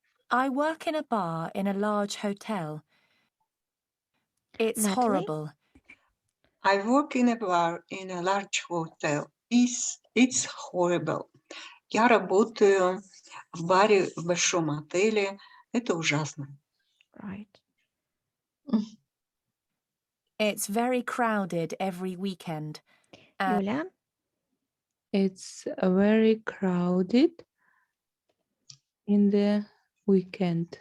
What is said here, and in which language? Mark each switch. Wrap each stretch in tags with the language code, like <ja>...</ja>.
<en>I work in a bar in a large hotel. It's Natalie? horrible. I work in a bar in a large hotel. It's horrible.</en> <ru>Я работаю в баре в большом отеле. Это ужасно.</ru> <en>Right. It's very crowded every weekend. Юля? It's very crowded in the weekend.</en>